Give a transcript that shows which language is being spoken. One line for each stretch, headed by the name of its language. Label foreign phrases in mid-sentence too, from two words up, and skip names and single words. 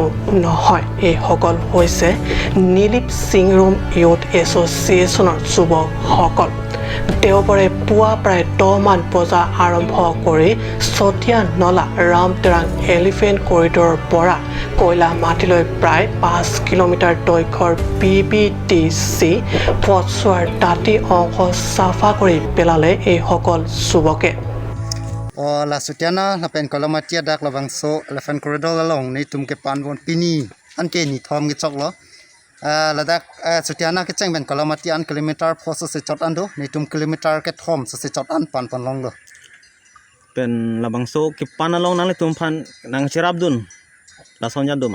Assamese: নহয় এইসকল হৈছে নীলিপ সিংৰুম ইউথ এছ'চিয়েশ্যনৰ যুৱকসকল দেওবাৰে পুৱা প্ৰায় 10 মান বজা আৰম্ভ কৰি চতিয়া নলা ৰামটেৰাং এলিফেণ্ট কৰিডৰৰ পৰা কয়লা মাটিলৈ প্ৰায় 5 কিলোমিটাৰ দৈৰ্ঘ্যৰ PBTC পথছোৱাৰ দাঁতি অংশ চাফা কৰি পেলালে এইসকল যুৱকে
Karbi: la sutiana la pen kolomatia dak la bangso
English: elephant corridor
Karbi: la long ni tum ke pan bon pini an ke ni thom gi chok lo la dak sutiana ke cheng ben kolomatia an kilometer phoso se chot ando ni tum kilometer ke thom se chot an pan long lo pen labangso ke panalong nang tum pan nang cherabdun la sonja duma